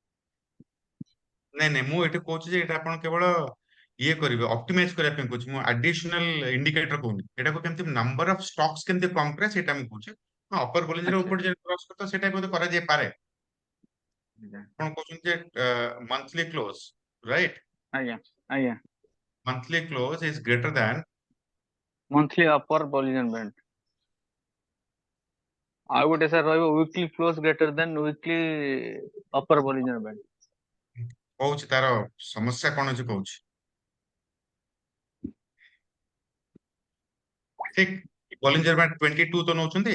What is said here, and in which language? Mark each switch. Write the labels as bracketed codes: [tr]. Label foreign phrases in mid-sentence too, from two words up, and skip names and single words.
[or] ନାଇଁ ମୁଁ ଏଠି କହୁଛି ଯେ ଏଇଟା ଆପଣ କେବଳ ଇଏ କରିବେ ଅପ୍ଟିମାଇଜ କରିବା ପାଇଁ କହୁଛି, ମୁଁ [en] additional indicator [or] କହୁନି। ଏଟାକୁ କେମିତି [en] number of stocks [or] କେମିତି କମ କରେ ସେଇଟା ମୁଁ କହୁଛି। [en] ହଁ upper Bollinger [or] ଆଚ୍ଛା ଉପର ଯେ କ୍ରସ କରିବ ସେଇଟା ବୋଧେ କରାଯାଇପାରେ। ଆଜ୍ଞା ଆପଣ କହୁଛନ୍ତି ଯେ [en] monthly close, [or] ରାଇଟ? ଆଜ୍ଞା ଆଜ୍ଞା [en] Monthly close is greater than monthly upper Bollinger band. [or] ଆଉ ଗୋଟେ ସାର୍ ରହିବ [en] weekly close greater than weekly upper Bollinger band. [or] କହୁଛି ତାର ସମସ୍ୟା କଣ ଅଛି କହୁଛି। ଠିକ [en] Bollinger band [or] 22 ତ ନଉଛନ୍ତି।